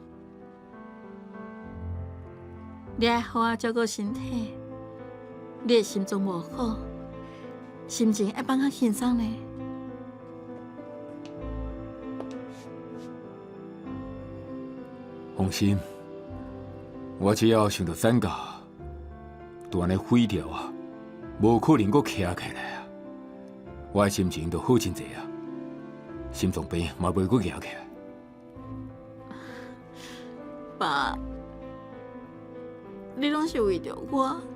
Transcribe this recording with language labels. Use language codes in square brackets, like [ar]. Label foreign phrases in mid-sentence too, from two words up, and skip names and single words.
[nan] 你要好好照顾身体，你的心脏无好，心情要放较轻松呢。放心，我只要想到咱家，就安尼毁掉啊，无可能佫徛起来啊。我的心情就好真济啊，心脏病嘛袂佫举起来。爸，你拢是为着我。